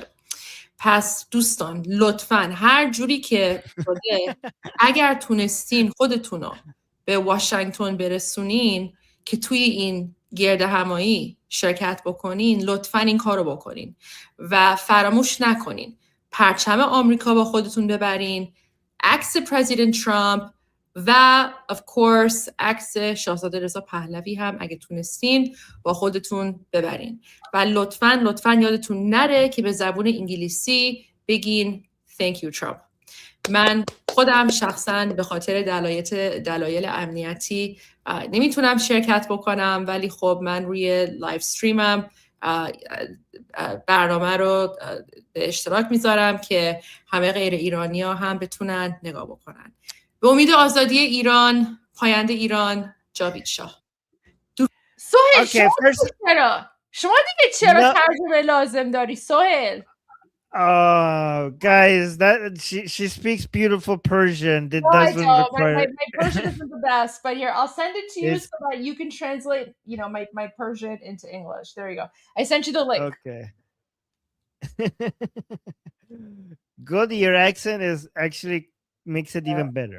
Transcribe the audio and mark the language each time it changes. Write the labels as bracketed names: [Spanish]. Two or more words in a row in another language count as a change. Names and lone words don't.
[Persian] پس دوستان لطفاً هر جوری که شده اگر تونستین خودتونو به واشنگتن برسونین که توی این گرد همایی شرکت بکنین، لطفاً این کارو بکنین و فراموش نکنین پرچم آمریکا با خودتون ببرین، عکس پرزیدنت ترامپ و [English] of course [Persian] عکس شاهزاده رضا پهلوی هم اگه تونستین با خودتون ببرین و لطفاً یادتون نره که به زبون انگلیسی بگین [English] thank you Trump. [Persian] من خودم شخصاً به خاطر دلایل امنیتی نمیتونم شرکت بکنم، ولی خب من روی لایو استریمم برنامه رو به اشتراک میذارم که همه غیر ایرانی ها هم بتونن نگاه بکنن. به امید آزادی ایران، پاینده ایران، جاوید شاه. سهیل [English] Okay, [Persian] شما دیگه چرا [English] No. [Persian] ترجمه لازم داری سهیل؟ [English] Guys, that she speaks beautiful Persian. That No, I doesn't don't. require. My Persian isn't the best, but here, I'll send it to you It's- so that you can translate, my Persian into English. There you go. I sent you the link. Okay. Goldie, your accent is actually makes it even better.